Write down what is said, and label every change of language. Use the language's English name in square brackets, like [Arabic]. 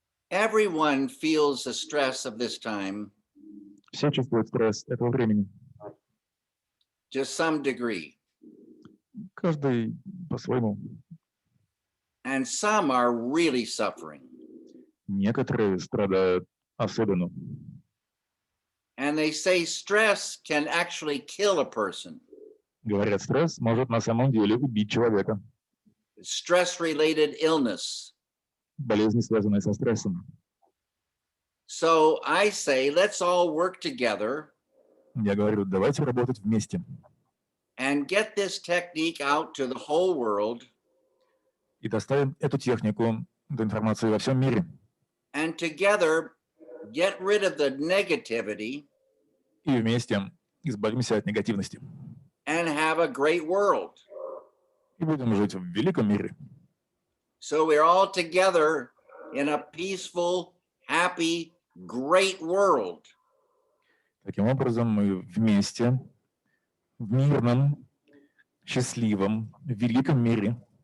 [English] Everyone feels the stress of this time. [Russian] Все чувствуют стресс этого времени. [English] To some degree. [Russian] Каждый по-своему. [English] And some are really suffering. [Russian] Некоторые страдают особенно. [English] And they say stress can actually kill a person. [Russian] Говорят, стресс может на самом деле убить человека. [English] Stress-related illness. [Russian] Болезни, связанные со стрессом. [English] So I say, let's all work together. [Russian] Я говорю, давайте работать вместе. [English] And get this technique out to the whole world. [Russian] И доставим эту технику, эту информацию во всем мире. [English] And together get rid of the negativity. [Russian] И вместе избавимся от негативности. [English] And have a great world. [Russian] И будем жить в великом мире. [English] So we're all together in a peaceful, happy, great world. [Russian] Таким образом, мы вместе в мирном, счастливом, великом мире.